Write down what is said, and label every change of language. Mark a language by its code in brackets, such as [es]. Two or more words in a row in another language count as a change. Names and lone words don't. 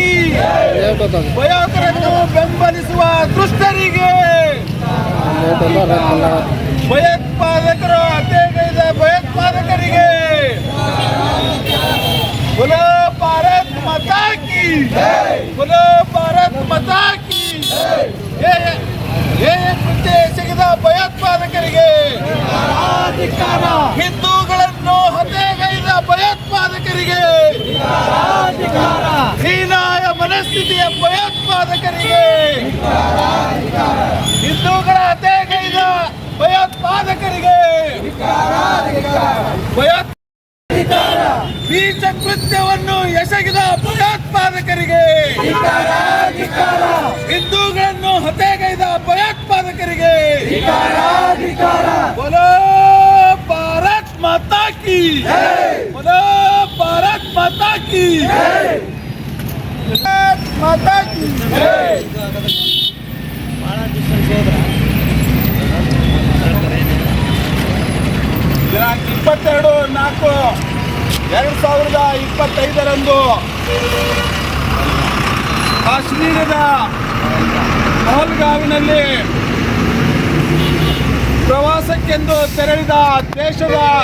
[kn] ಭಯೋತ್ಪಾದಕರನ್ನು ಬೆಂಬಲಿಸುವ ದುಷ್ಟರಿಗೆ, ಭಯೋತ್ಪಾದಕರು ಹತ್ಯೆಗೈದ ಭಯೋತ್ಪಾದಕರಿಗೆ [hi] बोलो भारत माता की, बोलो भारत माता की। [kn] ये ಕೃತ್ಯ ಎಸಗಿದ ಭಯೋತ್ಪಾದಕರಿಗೆ, ಹಿಂದೂಗಳನ್ನು ಹತ್ಯೆಗೈದ ಭಯೋತ್ಪಾದಕರಿಗೆ, ಹೀನಾಯ ಮನಸ್ಥಿತಿಯ ಭಯೋತ್ಪಾದಕರಿಗೆ, ಹಿಂದೂಗಳ ಹತ್ಯೆಗೈದ ಭಯೋತ್ಪಾದಕರಿಗೆ, ನೀಚ ಕೃತ್ಯವನ್ನು ಎಸಗಿದ ಭಯೋತ್ಪಾದಕರಿಗೆ, ಹಿಂದೂಗಳನ್ನು ಹತ್ಯೆಗೈದ ಭಯೋತ್ಪಾದಕರಿಗೆ, [hi] बोलो भारत माता की, बोलो भारत माता की, माता की। [kn] ದಿನಾಂಕ 22/4/2025 ಕಾಶ್ಮೀರದ ಪಹಲ್ಗಾವಿನಲ್ಲಿ ಪ್ರವಾಸಕ್ಕೆಂದು ತೆರಳಿದ ದೇಶದ